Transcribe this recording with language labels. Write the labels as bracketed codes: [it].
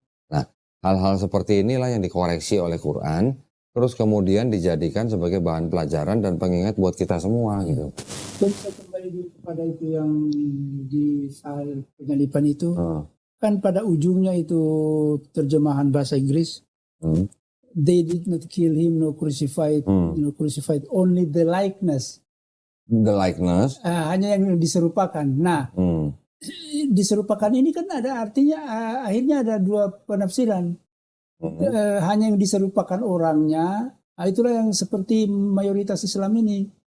[id] Nah, hal-hal seperti inilah yang dikoreksi oleh Quran, terus kemudian dijadikan sebagai bahan pelajaran dan pengingat buat kita semua gitu. Kita kembali dulu kepada itu yang di soal penyalipan itu, kan pada ujungnya itu terjemahan bahasa Inggris. [en] They did not kill him, no crucified, only the likeness. The likeness. [id] Hanya yang diserupakan. Nah, diserupakan ini kan ada artinya, akhirnya ada dua penafsiran. Hanya yang diserupakan orangnya, itulah yang seperti mayoritas Islam ini.